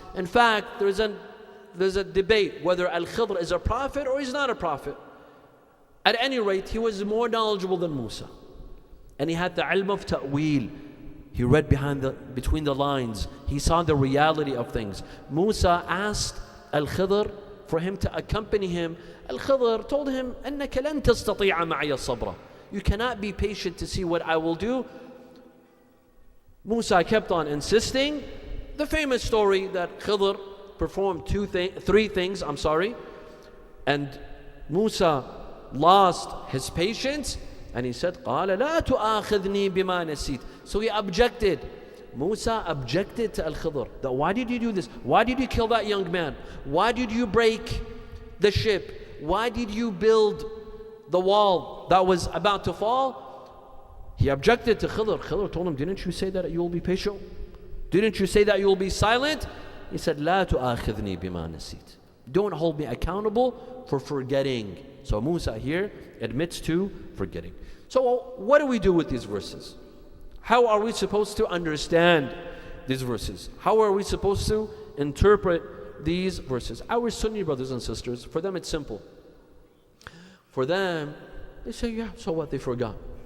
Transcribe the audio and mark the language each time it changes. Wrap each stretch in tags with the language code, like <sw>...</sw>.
<en>In fact, there's a debate whether al-Khidr is a prophet or he's not a prophet. At any rate, he was more knowledgeable than Musa. And he had the ilm of ta'weel. He read between the lines. He saw the reality of things. Musa asked al-Khidr for him to accompany him. Al-Khidr told him,</en> <ar>أَنَّكَ لَن تَسْتَطِيعَ مَعِيَ الصَّبْرَ.</ar> <en>You cannot be patient to see what I will do. Musa kept on insisting. The famous story that Khidr performed three things, and Musa lost his patience, and he said,</en> <ar>قَالَ لَا تُؤَاخِذْنِي بِمَا نَسِيتُ.</ar> <en>So he objected. Musa objected to al-Khidr. That why did you do this? Why did you kill that young man? Why did you break the ship? Why did you build the wall that was about to fall? He objected to Khidr. Khidr told him, didn't you say that you will be patient? Didn't you say that you will be silent? He said,</en> <ar>لا تؤاخذني بما نسيت.</ar> <en>Don't hold me accountable for forgetting. So Musa here admits to forgetting. So what do we do with these verses? How are we supposed to understand these verses? How are we supposed to interpret these verses? Our Sunni brothers and sisters, for them it's simple. For them, they say, yeah, so what? They forgot.</en>